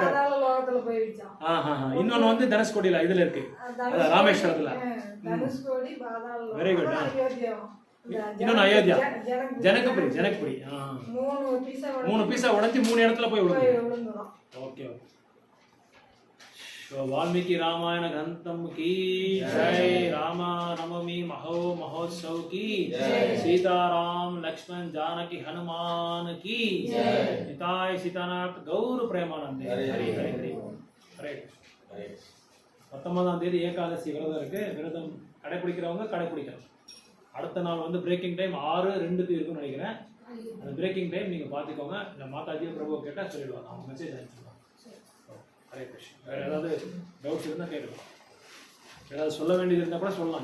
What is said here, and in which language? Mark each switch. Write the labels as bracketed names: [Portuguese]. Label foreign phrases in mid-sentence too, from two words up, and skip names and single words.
[Tamil] பாதாள லோகத்துல போயிடுச்சான். இன்னொன்னு வந்து தனுஷ்கோடியில இதுல இருக்கு ராமேஸ்வரத்துல. தனுஷ்கோடி பாதாள லோகம். [English] very good. [Tamil] அயோத்தியா. இன்னொன்னு அயோத்தியா ஜனகபுரி. மூணு பீஸா உடைச்சு 3 இடத்துல போய் விழுந்துடும். [English] okay okay. [Hindi] वाल्मीकि रामायण ग्रंथम की जय. राम नवमी महोत्सव की जय. सीताराम लक्ष्मण जानकी हनुमान की जय. निताय सीतानाथ गौर प्रेमानंद. हरे हरे हरे हरे. [Tamil] 19ஆம் தேதி ஏகாதசி விரதம் இருக்கு. விரதம் கடைபிடிக்கிறவங்க கடைபிடிக்கலாம். அடுத்த நாள் வந்து [English] breaking time [Tamil] 6:02 இருக்குன்னு நினைக்கிறேன். அந்த [English] breaking time [Tamil] நீங்க பாத்துக்கோங்க. இந்த மாதாஜி பிரபு கேட்டா சொல்லிடுவாங்க. அவங்க மெசேஜ் அனுப்பிச்சுடுவாங்க. ஹரே கிருஷ்ணா. வேறு ஏதாவது டவுட்ஸ் இருந்தால் கேட்கலாம். ஏதாவது சொல்ல வேண்டியது இருந்தால் கூட சொல்லலாம்.